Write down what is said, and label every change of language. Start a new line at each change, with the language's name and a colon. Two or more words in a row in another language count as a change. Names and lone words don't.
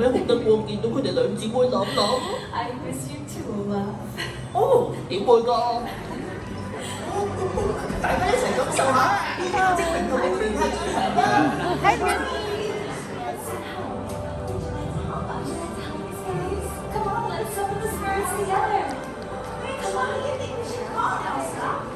Cantonese: 得我見到佢哋兩姊妹諗諗。
English: I miss you too, love.
Cantonese: 哦，點會㗎？大家一齊感受下，呢家精靈同靈聯繫最強啦！
English: Come on, let's open the spirits together. Come on, you think we should call Elsa?